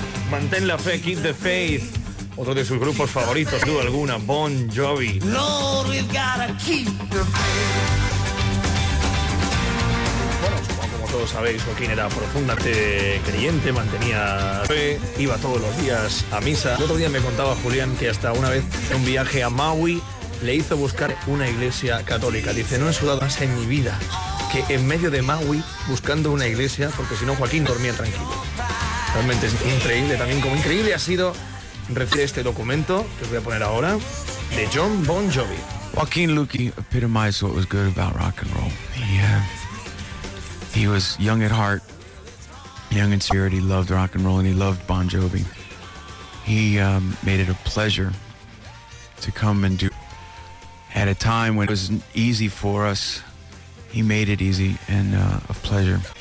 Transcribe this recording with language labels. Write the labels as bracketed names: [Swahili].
[Spanish] Mantén la fe, Keep the Faith, otro de sus grupos favoritos, duda alguna, Bon Jovi. [English] Lord, we've gotta keep the faith. [Spanish] Bueno, supongo, como todos sabéis, Joaquín era profundamente creyente, mantenía fe, iba todos los días a misa. El otro día me contaba Julián que hasta una vez en un viaje a Maui le hizo buscar una iglesia católica. Dice, no he sudado más en mi vida que en medio de Maui buscando una iglesia, porque si no Joaquín dormía tranquilo. Realmente es increíble, también como increíble ha sido recibir este documento que os voy a poner ahora, de John Bon Jovi. [English] Joaquin Luki epitomized what was good about rock and roll. He was young at heart, young in spirit. He loved rock and roll and he loved Bon Jovi. He made it a pleasure to come and do. At a time when it was easy for us, he made it easy and a pleasure.